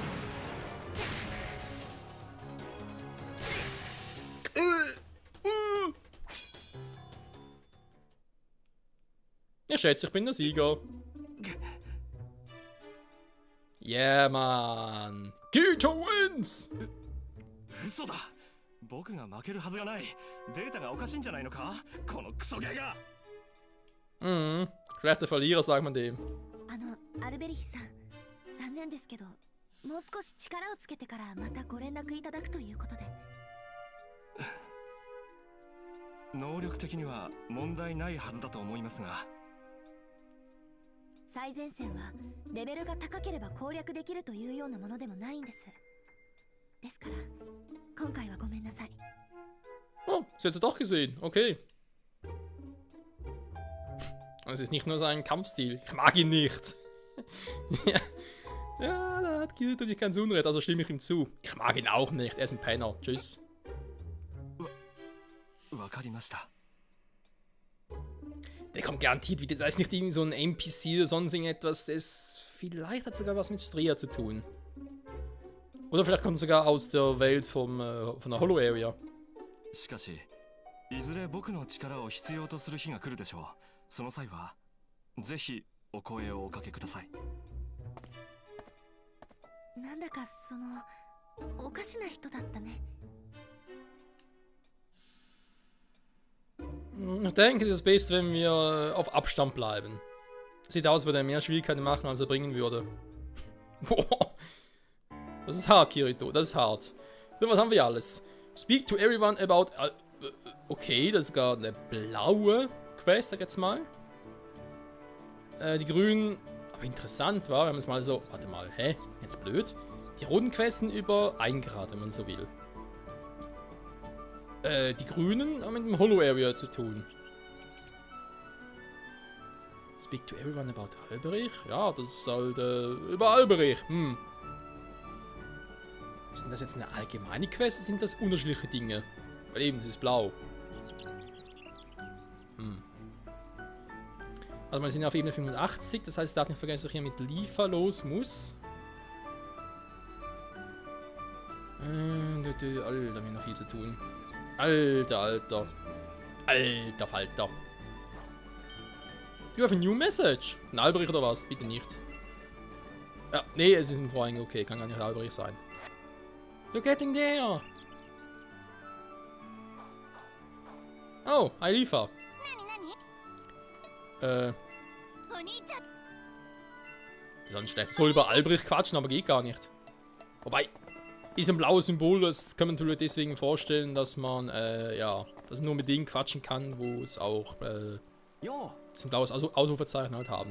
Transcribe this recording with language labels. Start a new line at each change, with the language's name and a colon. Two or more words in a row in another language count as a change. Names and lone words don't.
German: Ich schätze, ich bin der Sieger.
English: Yeah, man. Kirito wins!
Japanese: 嘘だ。僕が負けるはずがない。データがおかしいんじゃないのか？このクソゲーが。
German: Schlechter Verlierer, sagt man dem.
Japanese: アルベリヒさん、残念ですけど、もう少し力をつけてからまたご連絡いただくということで。能力的には問題ないはずだと思いますが。最前線はレベルが高ければ攻略できるというようなものでもないんです。ですから今回はごめんなさい。
German: Oh, sie hat es doch gesehen. Okay. Es ist nicht nur sein Kampfstil. Ich mag ihn nicht. Ja, da hat Kirito nicht ganz Unrecht, also stimme ich ihm zu. Ich mag ihn auch nicht. Er ist ein Penner. Tschüss.
Japanese: わかりました。
German: Der kommt garantiert wieder. Da ist nicht irgendwie so ein NPC oder sonst irgendetwas. Das vielleicht hat sogar was mit Stria zu tun. Oder vielleicht kommt sogar aus der Welt von der Hollow Area.
Japanese: しかし、いずれ僕の力を必要とする日が来るでしょう。その際は、ぜひお声をおかけください。なんだかおかしな人だったね。
German: Ich denke, es ist das Beste, wenn wir auf Abstand bleiben. Sieht aus, als würde er mehr Schwierigkeiten machen, als er bringen würde. Boah. Das ist hart, Kirito. Das ist hart. So, was haben wir alles?
English: Speak to everyone about...
German: okay, das ist gar eine blaue Quest, sag jetzt mal. Die grünen... Aber interessant war, wenn man es mal so... Warte mal, hä? Jetzt blöd. Die roten Questen über 1 Grad, wenn man so will. Die grünen haben mit dem Holo-Area zu tun.
English: Speak to everyone about Alberich?
German: Ja, das ist halt über Alberich. Ist denn das jetzt eine allgemeine Quest oder sind das unterschiedliche Dinge? Weil eben, es ist blau. Also wir sind auf Ebene 85, das heißt, ich darf nicht vergessen, dass ich hier mit Liefer los muss. Alter, wir haben noch viel zu tun. Alter Falter.
English: You have a new message.
German: Ein Alberich oder was? Bitte nicht. Ja, nee, es ist ein Freund. Okay, kann gar nicht Alberich sein.
English: You're getting there. Oh, hi Liefer.
German: Sonst schlecht. Soll über Alberich quatschen, aber geht gar nicht. Wobei, ist ein blaues Symbol, das kann man natürlich deswegen vorstellen, dass man, ja, dass man nur mit denen quatschen kann, wo es auch, ein blaues Ausrufezeichen halt haben.